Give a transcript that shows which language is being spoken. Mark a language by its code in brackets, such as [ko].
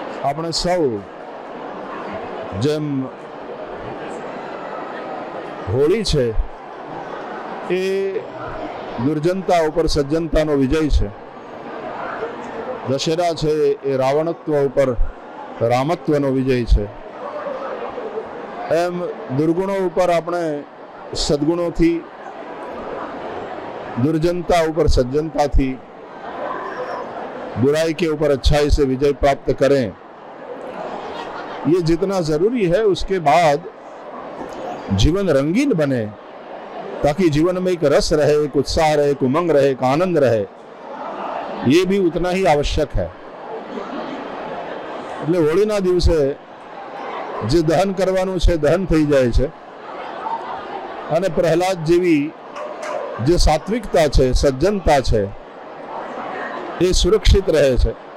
[gu] આપણે સૌ જેમ હોળી છે એ દુર્જનતા ઉપર સજ્જનતાનો વિજય છે, દશેરા છે એ રાવણત્વ ઉપર રામત્વનો વિજય છે। એમ દુર્ગુણો ઉપર આપણે સદગુણોથી, दुर्जनता ऊपर सज्जनता थी, [hi] बुराई के ऊपर अच्छाई से विजय प्राप्त करें, ये जितना जरूरी है। उसके बाद जीवन रंगीन बने ताकि जीवन में एक रस रहे, एक उत्साह रहे, एक उमंग रहे, एक आनंद रहे, ये भी उतना ही आवश्यक है। [gu] એટલે હોળીના દિવસે જે દહન કરવાનું છે દહન થઈ જાય છે અને પ્રહલાદ જેવી જે સાત્વિકતા છે, સજ્જનતા છે એ સુરક્ષિત રહે છે।